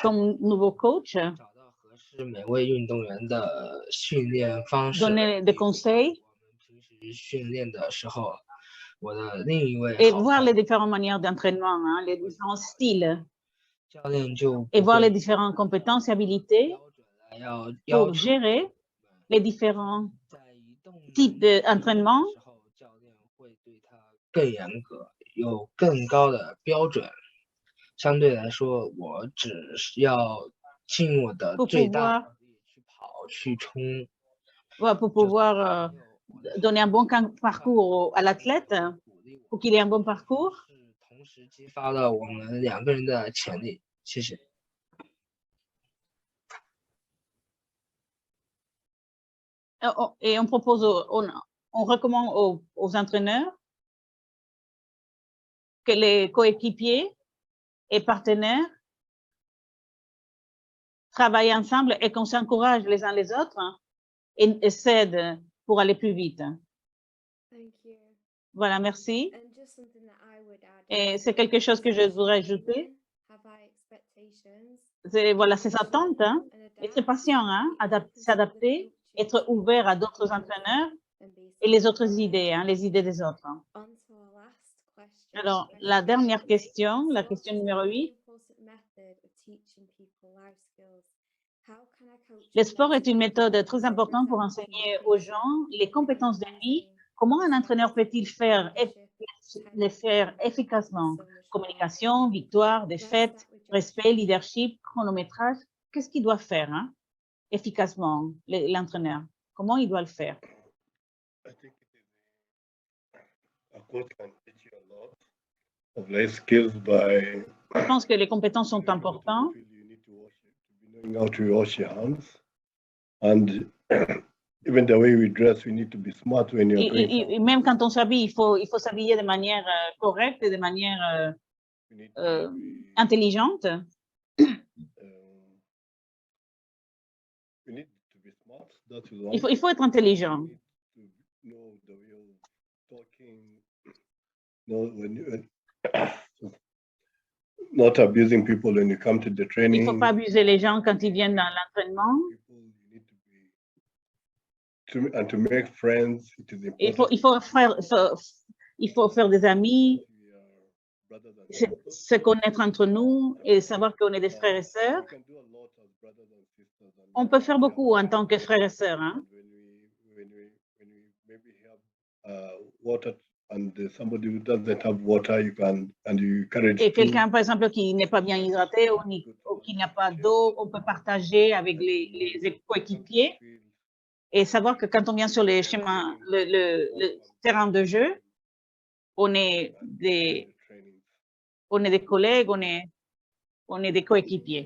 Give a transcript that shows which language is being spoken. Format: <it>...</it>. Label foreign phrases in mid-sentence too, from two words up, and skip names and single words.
<fr>Comme nouveau coach,</fr> <zh>找到合适每位运动员的训练方式。</zh> <fr>donner des conseils</fr> <zh>我们平时训练的时候，我的另一位</zh> <fr>et</fr> <zh>好</zh> <fr>voir</fr> <zh>朋</zh> <fr>les différentes manières d'entraînement, hein, les différents styles</fr> <zh>教练就</zh> <fr>et</fr> <zh>不</zh> <fr>voir</fr> <zh>会</zh> <fr>les différentes compétences et habilités</fr> <zh>标准来要</zh> <fr>pour</fr> <zh>求</zh> <fr>gérer les différents</fr> <zh>在移动</zh> <fr>types d'entraînement.</fr> <zh>的时候，教练会对他更严格，有更高的标准。相对来说，我只是要尽我的</zh> <fr>pour</fr> <zh>最大</zh> <fr>pouvoir,</fr> <zh>努力去跑去冲。</zh> <fr>ouais, pour pouvoir donner un bon parcours à l'athlète, pour qu'il ait un bon parcours.</fr> <zh>是同时激发了我们两个人的潜力。谢谢。</zh> <fr>Et on propose, on recommande aux entraîneurs que les coéquipiers et partenaires travaillent ensemble et qu'on s'encourage les uns les autres et s'aident pour aller plus vite.</fr> <en>Thank you.</en> <fr>Voilà, merci.</fr> <en>And just something that I would add</en> <fr>Et</fr> <en>is</en> <fr>c'est quelque chose que je voudrais ajouter.</fr> <en>have high expectations,</en> <fr>C'est voilà, ces attentes, hein,</fr> <en>and</en> <fr>être patient, hein, s'adapter, être ouvert à d'autres entraîneurs et les autres idées, hein, les idées des autres.</fr> <en>On to our last question.</en> <fr>Alors, la dernière question, la question numéro 8. Le sport est une méthode très importante pour enseigner aux gens les compétences de vie. Comment un entraîneur peut-il les faire efficacement? Communication, victoire, défaite, respect, leadership, chronométrage. Qu'est-ce qu'il doit faire hein, efficacement, l'entraîneur? Comment il doit le faire?</fr> <en>I think a coach can teach you a lot of life skills by.</en> <fr>Je pense que les compétences sont importantes.</fr> <en>You need to be knowing how to wash your hands, and even the way we dress, we need to be smart when you're doing something.</en> <fr>Et même quand on s'habille, il faut s'habiller de manière correcte et de manière intelligente.</fr> <en>We need to be smart. That is one.</en> <fr>Il faut être intelligent.</fr> <en>We need to know the way of talking. Know when you, not abusing people when you come to the training.</en> <fr>Il ne faut pas abuser les gens quand ils viennent dans l'entraînement.</fr> <en>And to make friends, it is important.</en> <fr>Il faut faire des amis, se connaître entre nous et savoir qu'on est des frères et sœurs. On peut faire beaucoup en tant que frères et sœurs. Hein. Et quelqu'un, par exemple, qui n'est pas bien hydraté ou qui n'a pas d'eau, on peut partager avec les coéquipiers et savoir que quand on vient sur les chemins, le terrain de jeu, on est des collègues, on est des coéquipiers.</fr>